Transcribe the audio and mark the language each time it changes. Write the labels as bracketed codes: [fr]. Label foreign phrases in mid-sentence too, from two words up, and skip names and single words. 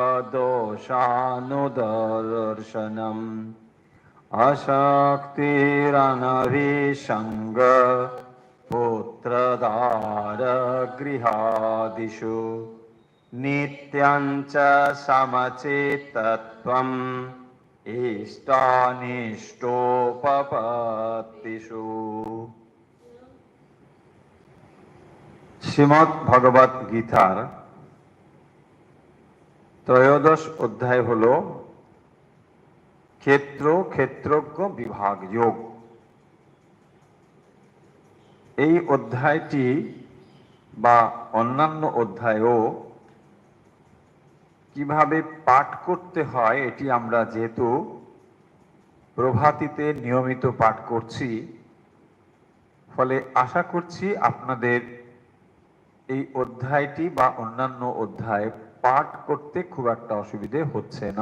[sa] दोषानुदर्शनम् अशक्तिरनभिसंग पुत्रदार गृहादिषु नित्यं च समचित्तत्वम् इष्टानिष्टोपपत्तिषु। [bn] শ্রীমদ্ ভগবত গীতার ত্রয়োদশ অধ্যায় হলো ক্ষেত্র ক্ষেত্রজ্ঞ বিভাগ যোগ। এই অধ্যায়টি বা অন্যান্য অধ্যায়ও কিভাবে পাঠ করতে হয় এটি আমরা যেহেতু প্রভাতিতে নিয়মিত পাঠ করছি, ফলে আশা করছি আপনাদের এই অধ্যায়টি বা অন্যান্য অধ্যায় পাঠ করতে খুব একটা অসুবিধে হচ্ছে না।